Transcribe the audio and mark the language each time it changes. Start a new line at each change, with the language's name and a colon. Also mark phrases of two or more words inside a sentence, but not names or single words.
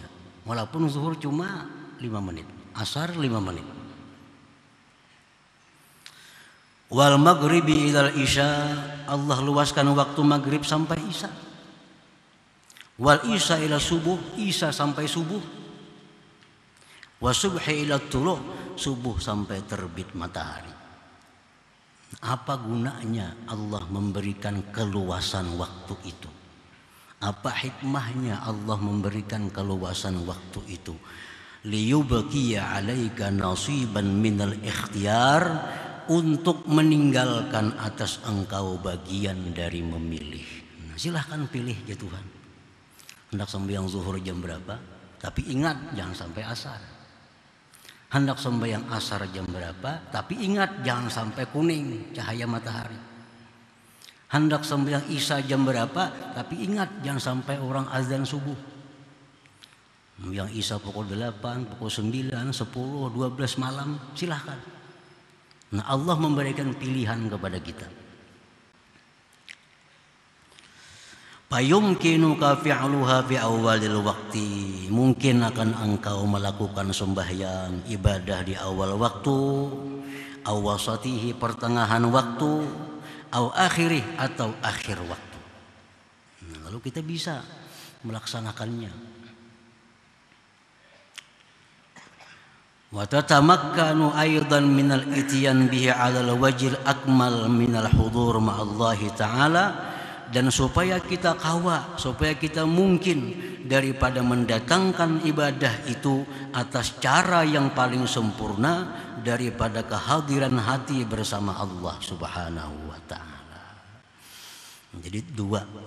Indonesian: Walaupun zuhur cuma 5 menit, asar 5 menit.
Arabic: والمغرب إلى العشاء.
Indonesian: Allah luaskan waktu maghrib sampai isya.
Arabic: والعشاء إلى الصبح,
Indonesian: isya sampai subuh.
Arabic: والصبح إلى الطلوع',
Indonesian: subuh sampai terbit matahari. Apa gunanya Allah memberikan keluasan waktu itu? Apa hikmahnya Allah memberikan keluasan waktu itu?
Arabic: ليبقي عليك نصيبا من الاختيار,
Indonesian: untuk meninggalkan atas engkau bagian dari memilih. Nah, silahkan pilih ya Tuhan. Hendak sembahyang zuhur jam berapa? Tapi ingat jangan sampai asar. Hendak sembahyang asar jam berapa? Tapi ingat jangan sampai kuning cahaya matahari. Hendak sembahyang isya jam berapa? Tapi ingat jangan sampai orang azan subuh. Yang isya pukul 8, pukul 9, 10, 12 malam silahkan. Nah, Allah memberikan pilihan kepada kita.
Arabic: فيمكنك فعلها في أول الوقت.
Indonesian: Mungkin akan engkau melakukan sembahyang ibadah di awal waktu,
Arabic: أو وسطه
Indonesian: pertengahan waktu,
Arabic: أو آخره
Indonesian: atau akhir waktu. Nah, lalu kita bisa melaksanakannya.
Arabic: وتتمكن أيضا من الإتيان به على الوجه الأكمل من الحضور مع الله تعالى.
Indonesian: Dan supaya kita kawa, supaya kita mungkin daripada mendatangkan ibadah itu atas cara yang paling sempurna daripada kehadiran hati bersama Allah
Arabic: سبحانه وتعالى.
Indonesian: Jadi 2.